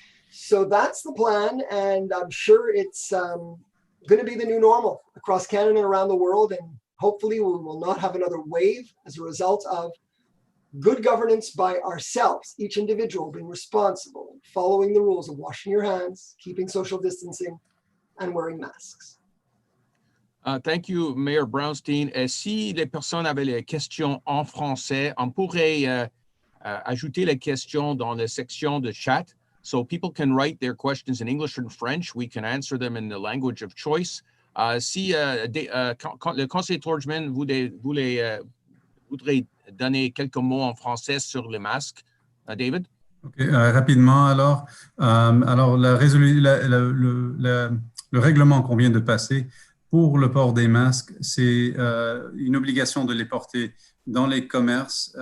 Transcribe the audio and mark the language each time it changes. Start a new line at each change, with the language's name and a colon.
English: So that's the plan, and I'm sure it's going to be the new normal across Canada and around the world, and hopefully we will not have another wave as a result of good governance by ourselves, each individual being responsible, following the rules of washing your hands, keeping social distancing, and wearing masks. Thank you, Mayor Brownstein.
French: Si les personnes avaient les questions en français, on pourrait ajouter les questions dans la section de chat.
English: So people can write their questions in English and French. We can answer them in the language of choice.
French: Si le conseiller Tordjman voudrait donner quelques mots en français sur les masques, David? Okay, rapidement alors. Alors le règlement qu'on vient de passer pour le port des masques, c'est une obligation de les porter dans les commerces.